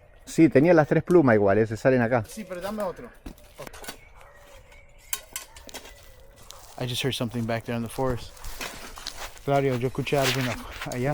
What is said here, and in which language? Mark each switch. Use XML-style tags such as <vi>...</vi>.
<es>Sí, tenía las 3 plumas iguales, se salen acá. Sí, pero dame otro.</es> <en>I just heard something back there in the forest.</en> <es>Claudio, yo escuché algo allá.</es>